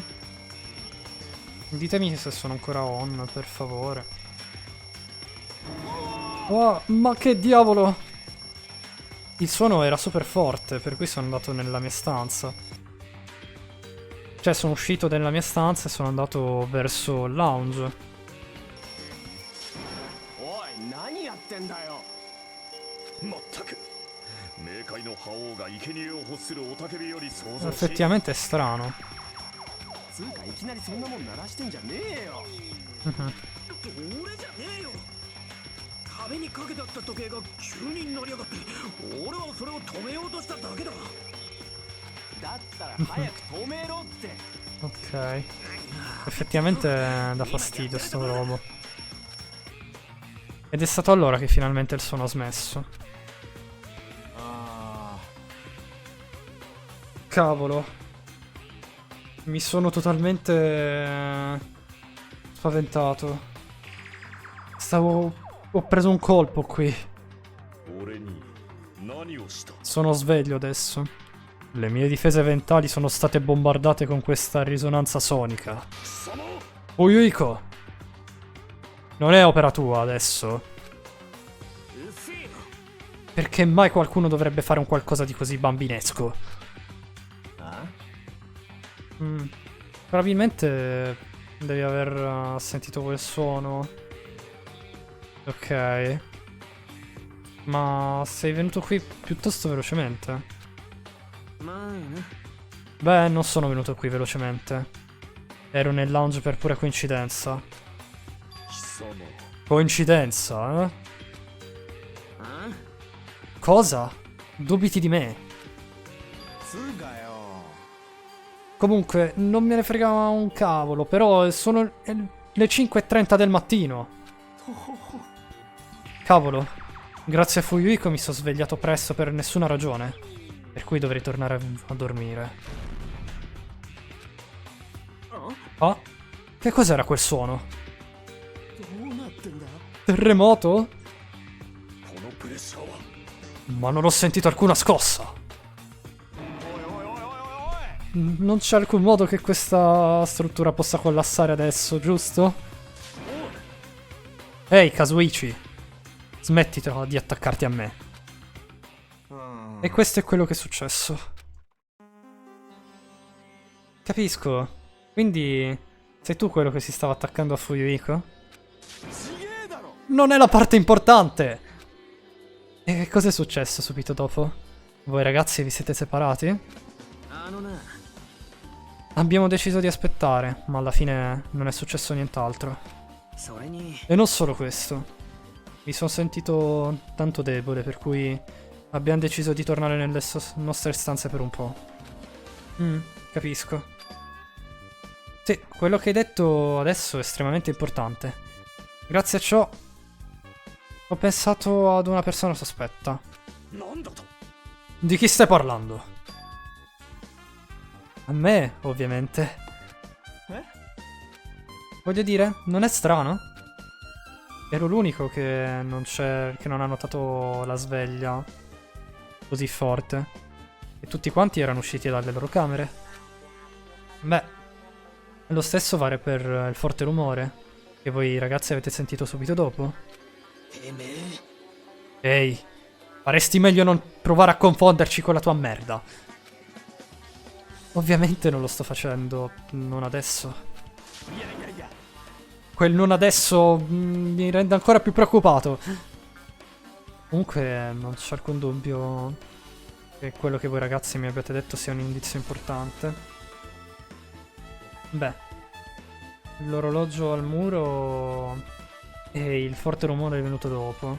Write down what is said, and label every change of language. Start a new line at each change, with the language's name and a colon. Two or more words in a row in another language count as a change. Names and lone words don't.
Italian: Ditemi se sono ancora on, per favore. Oh, ma che diavolo! Il suono era super forte, per cui sono andato nella mia stanza. Cioè, sono uscito dalla mia stanza e sono andato verso il lounge.
Japanese: あ。おい、何やってんだよ。まったく冥界の覇王が生贄を欲する雄たけびより想像し
Italian: Effettivamente è strano.
Japanese: つうかいきなりそんなもん鳴らしてんじゃねえよ。俺じゃねえよ壁にかけてあった時計が急に鳴りやがって俺はそれを止めようとしただけだだったら早く止めろって。
Italian: Ok. Effettivamente dà fastidio sto robo. Ed è stato allora che finalmente il suono ha smesso. あ Cavolo. Mi sono totalmente spaventato. Ho preso un colpo qui.
Japanese: 俺に何をした
Italian: Sono sveglio adesso. Le mie difese mentali sono state bombardate con questa risonanza sonica.
Japanese: 貴様
Italian: Fuyuhiko. Non è opera tua adesso.
Japanese: うっせえよ
Italian: Perché mai qualcuno dovrebbe fare un qualcosa di così bambinesco? あ Probabilmente devi aver sentito quel suono. Ok. Ma sei venuto qui piuttosto velocemente?
Japanese: まあな
Italian: Beh, non sono venuto qui velocemente. Ero nel lounge per pura coincidenza.
Japanese: 貴様
Italian: Coincidenza, eh? あ Cosa? Dubiti di me?
Japanese: つうかよ
Italian: Comunque, non me ne frega un cavolo, però sono le 5:30 del mattino. Cavolo, grazie a Fuyuhiko mi sono svegliato presto per nessuna ragione. Per cui dovrei tornare a dormire. Ah? Che cos'era quel suono?
Japanese: どうなってんだ
Italian: Terremoto?
Japanese: このプレッシャーは
Italian: Ma non ho sentito alcuna scossa. Non c'è alcun modo che questa struttura possa collassare adesso, giusto? Ehi, Kazuichi. Smettila di attaccarti a me. うん E questo è quello che è successo. Capisco. Quindi sei tu quello che si stava attaccando a Fuyuhiko?
Japanese: ちげえだろ
Italian: Non è la parte importante! E che cosa è successo subito dopo? Voi ragazzi vi siete separati?
Japanese: あのな
Italian: Abbiamo deciso di aspettare, ma alla fine non è successo nient'altro.
Japanese: それに
Italian: E non solo questo. Mi sono sentito tanto debole, per cui abbiamo deciso di tornare nelle nostre stanze per un po'. Capisco. Sì, quello che hai detto adesso è estremamente importante. Grazie a ciò ho pensato ad una persona sospetta.
Japanese: なんだと
Italian: Di chi stai parlando? A me, ovviamente. Voglio dire, non è strano? Ero l'unico che non ha notato la sveglia così forte. E tutti quanti erano usciti dalle loro camere. Beh, lo stesso vale per il forte rumore che voi ragazzi avete sentito subito dopo.
Japanese: てめえ
Italian: Ehi, faresti meglio non provare a confonderci con la tua merda. Ovviamente non lo sto facendo, non adesso.
Japanese: いやいやいや
Italian: Quel non adesso mi rende ancora più preoccupato. Comunque non c'è alcun dubbio che quello che voi ragazzi mi abbiate detto sia un indizio importante. Beh, l'orologio al muro e il forte rumore è venuto dopo.